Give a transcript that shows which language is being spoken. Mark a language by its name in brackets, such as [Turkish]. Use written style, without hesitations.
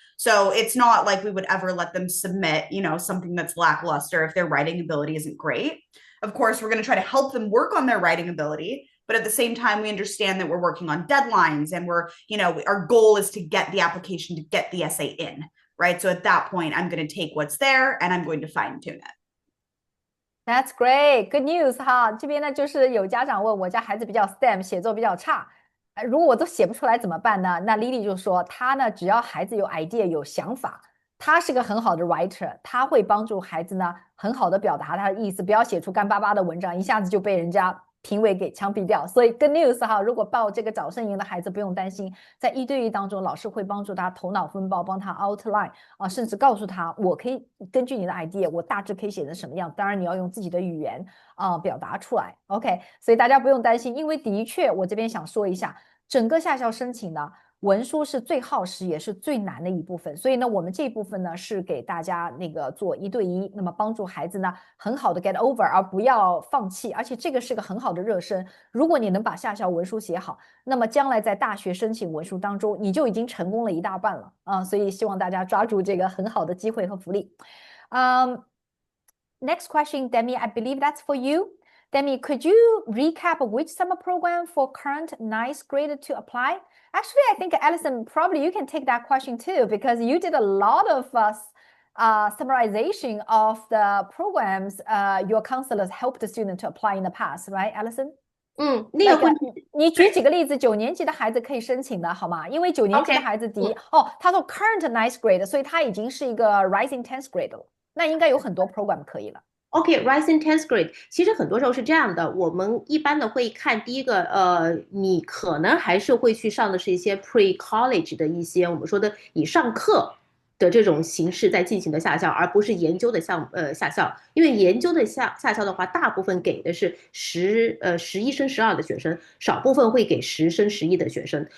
[English] So it's not like we would ever let them submit, you know, something that's lackluster if their writing ability isn't great. Of course, we're going to try to help them work on their writing ability. But at the same time, we understand that we're working on deadlines and we're, you know, our goal is to get the application, to get the essay in, right? So at that point, I'm going to take what's there and I'm going to fine tune it. That's great, good news 哈。 [Chinese] 这边呢，就是有家长问我家孩子比较 STEM， 写作比较差，如果我都写不出来怎么办呢？那 Lily 就说，他呢，只要孩子有 idea 有想法，他是个很好的 writer， 他会帮助孩子呢，很好的表达他的意思，不要写出干巴巴的文章，一下子就被人家评委给枪毙掉。所以 [English] good news [Chinese] 哈，如果报这个早生营的孩子不用担心，在1对1当中，老师会帮助他头脑风暴，帮他 outline 啊，甚至告诉他，我可以根据你的 idea， 我大致可以写成什么样。当然你要用自己的语言表达出来。OK， 所以大家不用担心，因为的确我这边想说一下，整个夏校申请呢，文书是最耗时也是最难的一部分，所以呢，我们这一部分呢是给大家那个做1对1，那么帮助孩子呢很好的 [English] get over， [Chinese] 而不要放弃，而且这个是个很好的热身。如果你能把夏校文书写好，那么将来在大学申请文书当中，你就已经成功了一大半了啊！所以希望大家抓住这个很好的机会和福利。 [English] Next question, Demmy, I believe that's for you. Demmy, could you recap which summer program for current 9th grade to apply? Actually, I think Alison, probably you can take that question too, because you did a lot of summarization of the programs your counselors helped the student to apply in the past, right, Alison? [Chinese] 那个问题，你举几个例子，9年级的孩子可以申请的好吗？因为9年级的孩子他说 [English] current 9th grade， [Chinese] 所以他已经是一个 [English] rising 10th grade [Chinese] 了，那应该有很多 program 可以了。 OK， [English] rising tenth grade， [Chinese] 其实很多时候是这样的，我们一般的会看第一个，你可能还是会去上的是一些 pre-college 的一些我们说的以上课的这种形式在进行的夏校，而不是研究的夏校，因为研究的夏校的话，大部分给的是11升12的学生，少部分会给10升11的学生。